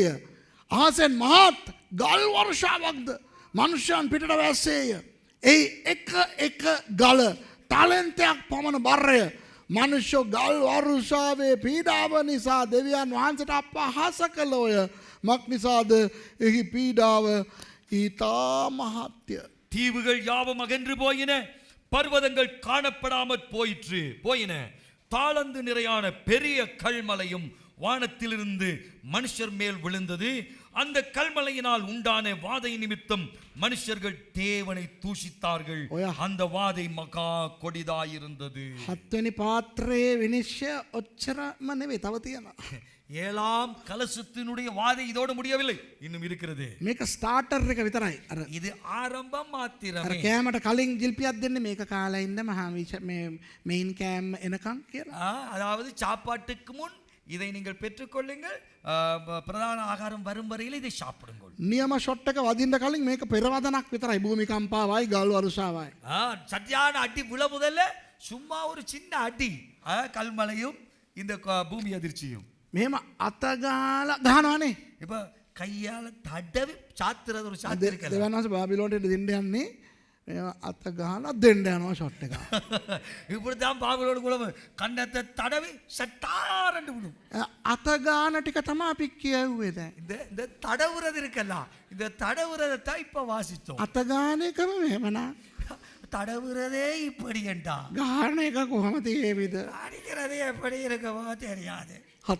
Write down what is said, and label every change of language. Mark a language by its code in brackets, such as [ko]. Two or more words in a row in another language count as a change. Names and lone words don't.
[si] අහසෙන් මහත් ගල් වර්ෂාවක්ද මනුෂ්‍යයන් පිටට වැස්සේය. එහි එක ගල ටැලන්තයක් පමණ බරය. මනුෂ්‍ය ගල් වර්ෂාවේ පීඩාව නිසා දෙවියන් වහන්සේට අපහාස කළෝය. මක් නිසාද එහි පීඩාව ඊතා මහත්ය. [ta] தீவுகள் யாவும் அகன்று போயின, பர்வதங்கள் காணப்படாமற் போயின. தாளந்து நிறையான பெரிய கல்மலையும் வானத்திலிருந்து மனுஷர் மேல் விழுந்தது. அந்த கல்மலையினால் உண்டான வாதை நிமித்தம் மனுஷர்கள் தேவனை தூஷித்தார்கள். அந்த வாதை மகா கொடிதாயிருந்தது. 7 වෙනි [si] පාත්‍රයේ විනිශ්චය ඔච්චරම නෙවෙයි, තව තියෙනවා. [ta] ஏழாம் கலசத்தினுடைய வாதை இதோடு முடியவில்லை, இன்னும் இருக்கிறது. [si] මේක ස්ටාර්ටර් එක විතරයි. අර [ta] இது ஆரம்பம் மாத்திரமே. [si] අර කෑමට කලින් ජිල්පියක් දෙන්නේ මේක කාලා ඉන්න මහා මෙයින් කෑම එනකන් කියලා. [ta] அதாவது சாப்பாட்டுக்கு முன் இதை நீங்கள் பெற்றுக்கொள்ளுங்கள், பிரதான ஆகாரம் வரும் வரையில் இதை சாப்பிடுங்கள். [si] නියම ෂොට් එක වදින්න කලින් මේක පෙරවදනක් විතරයි. භූමිකම්පාවයි ගල් වර්ෂාවයි. [ta] சத்தியான அடி விழ முதல்ல சும்மா ஒரு சின்ன அடி, கல்மலையும் இந்த பூமி அதிர்ச்சியும். [si] මෙහෙම අත ගාලා ගහනවානේ. [ta] இப்ப கையால தடவி சாத்துறது ஒரு சாத்து இருக்கல. [si] දෙවියන් වහන්සේ බාබිලෝනට දෙන්න යන්නේ අත ගහලා දෙන්න යනවා ෂොට් එක. [ta] இப்படிதான் பாபிலோன் குலம் கண்ணத்தை தடவி சட்டாரண்டு விடும். [si] අත ගාන ටික තමයි අපි කියුවේ දැන්. [ta] இந்த தடவுறது இருக்கல்ல, இந்த தடவுறதை தான் இப்ப வாசித்தோம். [si] අත ගාන එකම මෙහෙමனா. [ta] தடவுறதே இப்படி என்றா [si] ගාන එක කොහොමද ඒවිද? [ta] அடிக்கிறதே எப்படி இருக்கவோ தெரியாது.